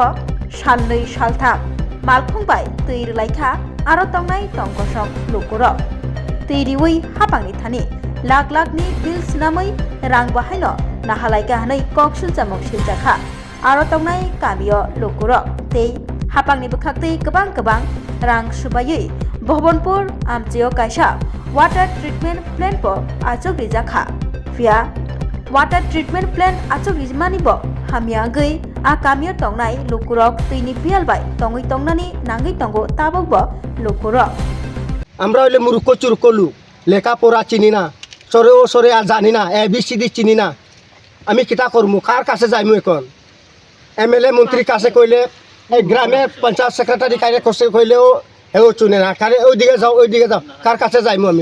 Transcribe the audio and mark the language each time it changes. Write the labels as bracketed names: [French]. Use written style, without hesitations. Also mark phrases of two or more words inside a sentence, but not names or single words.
[Kok Borok] Shalnoi shaltham Malkhungbai tui laikha Aro tongnai tongkosong lokuro Tiriwi hapangni thani Lak ni bil sinamai rang bahaino Nahalaika hanai koksil jamok siljakha Aro tongnai kamio lokuro Tei hapangni bekhakti kebang rang subayui Bhawanpur amchio kaisa [English] Water treatment plant [Kok Borok] po achuk rijakha Fia [English] Water treatment plant [Kok Borok] achuk rijmani bo Hamia gui a kamio tongnai lokurok tuini bialbai tongui tongnani nangai tongo tabok bo lokurok [Bangla] আমরা হইলে মূর্খ চুরক লোক, লেখাপড়া চিনি না, চরে ও সরে আর জানি না, ABCD চিনি না। আমি কিতা করবো, কার কাছে যাইমু এখন? MLA মন্ত্রীর কাছে কইলে, এই গ্রামের পঞ্চায়েত সেক্রেটারি কাছে কইলেও এও চুনে না, কারে ওইদিকে যাও ওইদিকে যাও, কার কাছে যাইমু আমি?